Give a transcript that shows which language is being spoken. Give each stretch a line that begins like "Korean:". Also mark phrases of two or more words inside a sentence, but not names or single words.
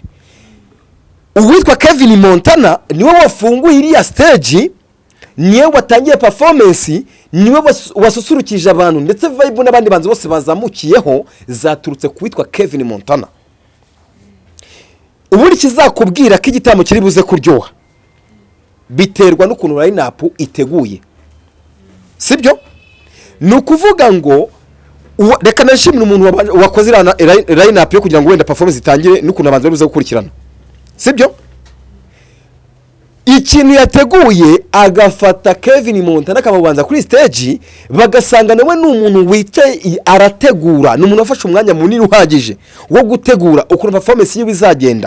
Kinyarwanda: Uwitwa Kevin Montana niwe wafunguye iriya stage, niwe watangiye performance, niwe wasusurukije abantu, ndetse vibe n'abandi banzi bose bazamukiyeho zaturutse kuwitwa Kevin Montana. Ubundi kizakubwira ko igitaramo kiri buze kuryoha biterwa n'ukuntu line-up iteguye, sibyo? Ni ukuvuga ngo reka nashimira umuntu wakoze line-up yo kugira ngo wenda performance itangire n'ukuntu abanza bize gukurikirana, sibyo? Ikintu yateguye agafata Kevin Montana akamubanza kuri stage, bagasanga nawe n'umuntu wicaye arategura, n'umuntu afashe umwanya munini uhagije wo gutegura ukuntu performance y'ibizagenda.